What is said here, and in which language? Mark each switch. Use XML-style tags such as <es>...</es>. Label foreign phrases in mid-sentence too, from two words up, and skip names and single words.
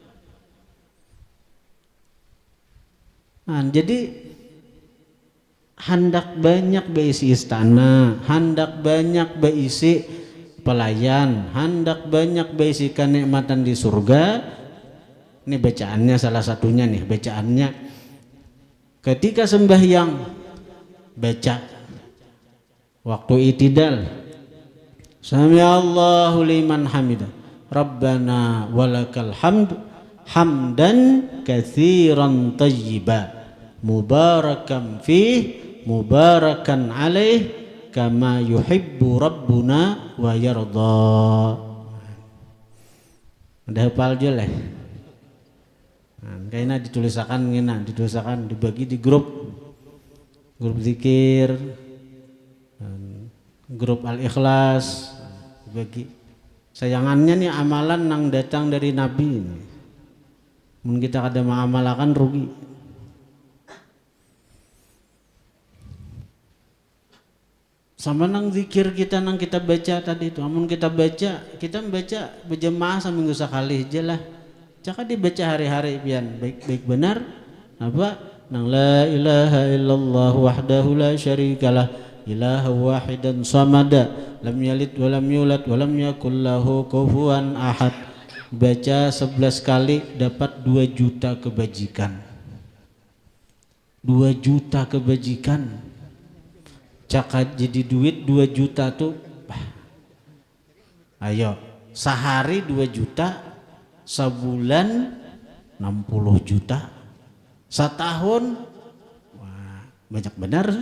<bjn>Nah, jadi hendak banyak berisi istana, hendak banyak berisi pelayan, hendak banyak berisi kenikmatan di surga. Ini bacaannya salah satunya nih, bacaannya ketika sembahyang baca waktu itidal,</bjn> <ar>سمع الله لمن حمده ربنا ولك الحمد حمدا كثيرا طيبا مباركا فيه مباركا عليه, كما يحب ربنا ويرضى.</ar> <bjn>Udah hafal je lah. Kayaknya ditulisakan dibagi di grup zikir, grup al-ikhlas, dibagi. Sayangannya nih amalan nang datang dari Nabi ini. Mun kita kada mengamalkan rugi. Sama nang zikir kita nang kita baca tadi itu. Amun kita membaca berjemaah seminggu sekali aja lah. Caka dibaca hari-hari pian baik benar apa nang</bjn> <ar>لا إله إلا الله وحده لا شريك له إلها واحدا صمدا لم يلد ولم يولد ولم يكن له كفوا أحد.</ar> <bjn>Baca 11 kali dapat 2 juta kebajikan. 2 juta kebajikan. Caka jadi duit 2 juta tuh. Ayo, sehari 2 juta, sebulan 60 juta, setahun wah, banyak benar sudah.</bjn>